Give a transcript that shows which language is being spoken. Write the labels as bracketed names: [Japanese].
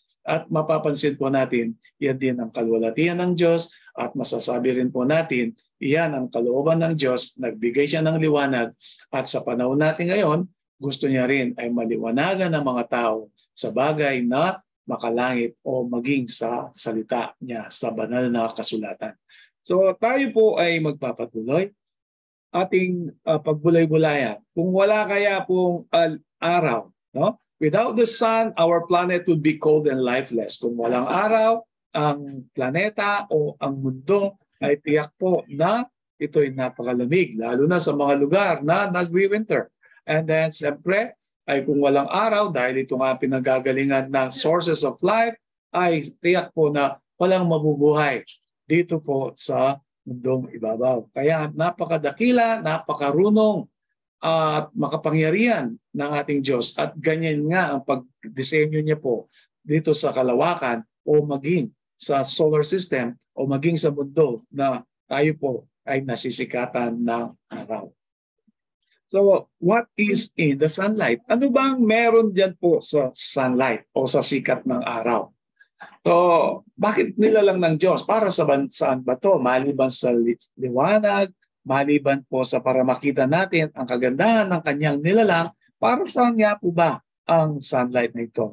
[Filipino] at mapapansin po natin, yan din ang kaluwalhatian ng Diyos at masasabi rin po natin, iyan ang kalooban ng Diyos, nagbigay siya ng liwanag at sa panahon natin ngayon, gusto niya rin ay maliwanagan ng mga tao sa bagay na makalangit o maging sa salita niya sa banal na kasulatan. So tayo po ay magpapatuloy ating pagbulay-bulayan. Kung wala kaya pong araw, no? [English] Without the sun, our planet would be cold and lifeless. [Filipino] Kung walang araw, ang planeta o ang mundo ay tiyak po na ito'y napakalamig, lalo na sa mga lugar na nagwi-winter. And then, siyempre, ay kung walang araw, dahil ito nga pinagagalingan ng [English] sources of life, [Filipino] ay tiyak po na walang mabubuhay dito po sa mundong ibabaw. Kaya napakadakila, napakarunong at makapangyarihan ng ating Diyos. At ganyan nga ang pagdisenyo niya po dito sa kalawakan o maging sa solar system o maging sa mundo na tayo po ay nasisikatan ng araw. [English] So, what is in the sunlight? [Filipino] Ano bang meron dyan po sa sunlight o sa sikat ng araw? So, bakit nilalang ng Diyos? Para saan ba ito? Maliban sa liwanag, maliban po sa para makita natin ang kagandahan ng kanyang nilalang, para saan nga po ba ang sunlight na ito?